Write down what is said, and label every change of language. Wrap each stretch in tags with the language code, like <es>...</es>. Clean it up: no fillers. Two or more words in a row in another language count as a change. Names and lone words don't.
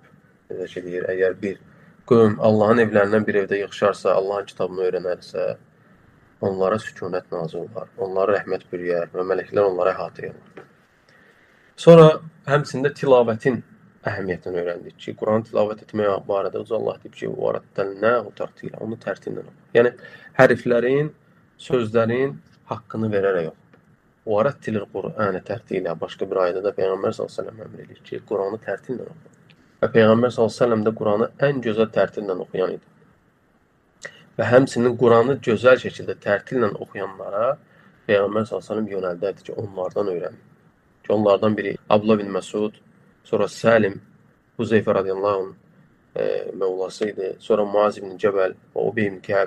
<az>Necə ki, deyir, əgər bir qövm Allahın evlərindən bir evdə yığışarsa, Allahın kitabını öyrənərsə, onlara sükunət nazil olar, onlara rəhmət bürüyər və mələklər onlara əhatə edir. Sonra həmçində tilavətin əhəmiyyətini öyrəndik ki, Quranı tilavət etmək barədə Uca Allah deyib ki,</az> <ar>وَرَتَّلْنَاهُ تَرْتِيلًا</ar> <az>onu tərtillə oxu. Yəni, hərflərin, sözlərin haqqını verərək oxu.</az> <ar>وَرَتِّلِ الْقُرْآنَ تَرْتِيلًا</ar> <az>başqa bir ayədə də Peyğəmbər s.ə.v əmr edir ki, Quranı tərtillə oxu. Və Peyğəmbər s.ə.v də Quranı ən gözəl tərtillə oxuyan idi. Və həmçinin Quranı gözəl şəkildə tərtillə oxuyanlara Peyğəmbər s.ə.v yönəldərdi ki, onlardan öyrənin. Ki, onlardan biri Abdullah bin Məsud, sonra Səlim, Huzeyfə</az> <ar>رضي الله عنه</ar> <az>məvlası idi, sonra Muaz ibn Cəbəl və Ubey ibn Kəb.</az>